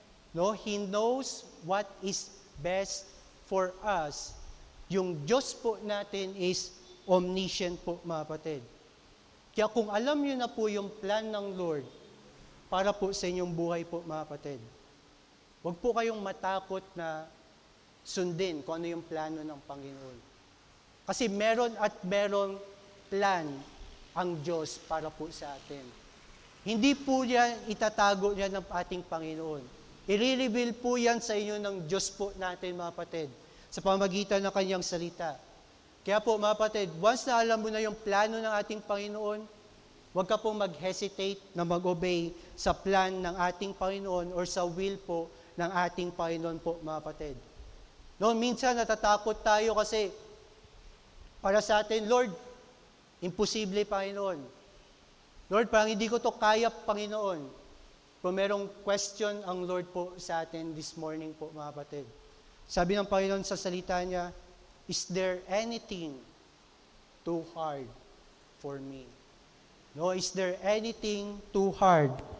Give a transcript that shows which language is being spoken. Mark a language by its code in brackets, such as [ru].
[en] No, He knows what is best for us. [tl] Yung Diyos po natin is omniscient po mga kapatid. Kaya kung alam niyo na po yung plan ng Lord para po sa inyong buhay po mga kapatid, huwag po kayong matakot na sundin kung ano yung plano ng Panginoon. Kasi meron at merong plan ang Diyos para po sa atin. Hindi po yan itatago yan ng ating Panginoon. I-reveal po yan sa inyo ng Diyos po natin mga kapatid sa pamamagitan ng kanyang salita. Kaya po mga kapatid, once na alam mo na yung plano ng ating Panginoon, huwag ka pong mag-hesitate na mag-obey sa plan ng ating Panginoon or sa will po ng ating Panginoon po mga kapatid. No, minsan natatakot tayo kasi para sa atin, Lord, imposible Panginoon. Lord, parang hindi ko to kaya Panginoon. Kung merong question ang Lord po sa atin this morning po mga kapatid. [en] Sabi ng Panginoon sa salita niya, is there anything too hard for me? No, is there anything too hard